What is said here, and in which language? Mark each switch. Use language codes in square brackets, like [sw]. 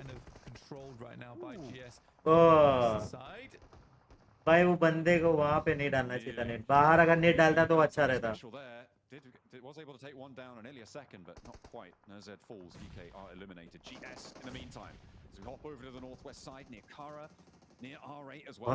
[en] kind of controlled right now by GS. Side. [hi] भाई वो बंदे को वहाँ पे नहीं डालना चाहिए था नेट. बाहर अगर नेट डालता तो अच्छा रहता. [en] Was able to take one down in nearly a second, but not quite. NZ falls. VK are eliminated. GS in the meantime, as we hop over to the northwest side near Kara, near R8 as well.